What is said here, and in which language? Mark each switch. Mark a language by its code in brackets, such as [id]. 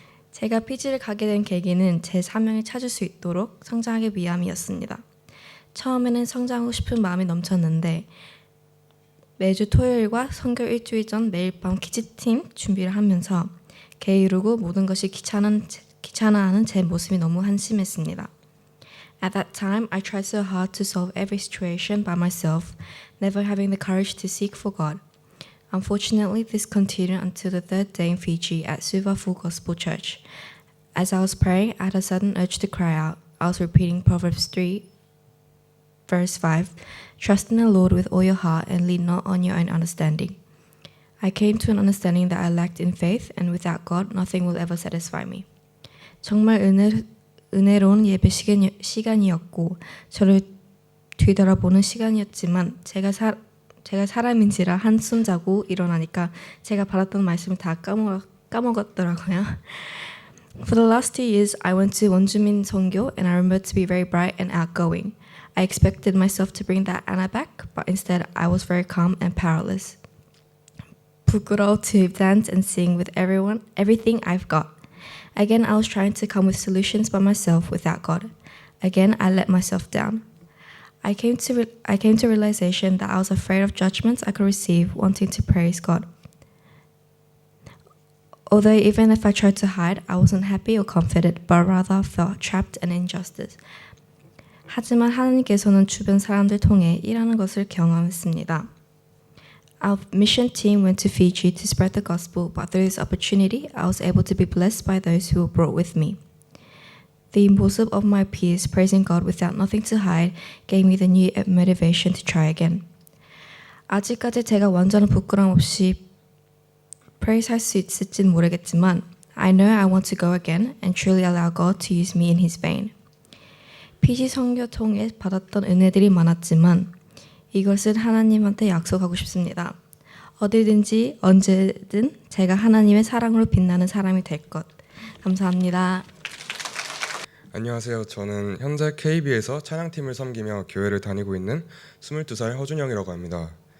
[ko] 제가 PG를 가게 된 계기는 제 사명을 찾을 수 있도록 성장하기 위함이었습니다. 처음에는 성장하고 싶은 마음이 넘쳤는데 매주 토요일과 선교 일주일 전 매일 밤 키즈팀 준비를 하면서 게으르고 모든 것이 귀찮아하는 제 모습이 너무 한심했습니다. [en] At that time, I tried so hard to solve every situation by myself, never having the courage to seek for God. Unfortunately, this continued until the third day in Fiji at Suva Full Gospel Church. As I was praying, I had a sudden urge to cry out. I was repeating Proverbs 3, verse 5, "Trust in the Lord with all your heart and lean not on your own understanding." I came to an understanding that I lacked in faith, and without God, nothing will ever satisfy me. [ko] 정말 은혜로운 예배 시간이었고 저를 뒤돌아보는 시간이었지만 제가 사람인지라 한숨 자고 일어나니까 제가 받았던 말씀을 다 까먹었더라고요. [en] For the last 2 years, I went to [ko] 원주민 선교 [en] and I remembered to be very bright and outgoing. I expected myself to bring that Anna back, but instead I was very calm and powerless. [ko] 부끄러워 [en] to dance and sing with everything I've got. Again, I was trying to come with solutions by myself without God. Again, I let myself down. I came to realization that I was afraid of judgments I could receive wanting to praise God. Although even if I tried to hide, I wasn't happy or confident, but rather felt trapped and injustice. [ko] 하지만 하나님께서는 주변 사람들 통해 일하는 것을 경험했습니다. [en] Our mission team went to Fiji to spread the gospel, but through this opportunity, I was able to be blessed by those who were brought with me. The motive of my peers praising God without nothing to hide gave me the new motivation to try again. [ko] 아직까지 제가 완전한 부끄럼 없이 praise 할 수 있을진 모르겠지만 [en] I know I want to go again and truly allow God to use me in His vein. [ko] PG 선교 통해 받았던 은혜들이 많았지만 이것은 하나님한테 약속하고 싶습니다. 어디든지 언제든 제가 하나님의 사랑으로 빛나는 사람이 될 것. 감사합니다. 안녕하세요. 저는 현재 KB에서 찬양팀을 섬기며 교회를 다니고 있는 22살 허준영이라고 합니다.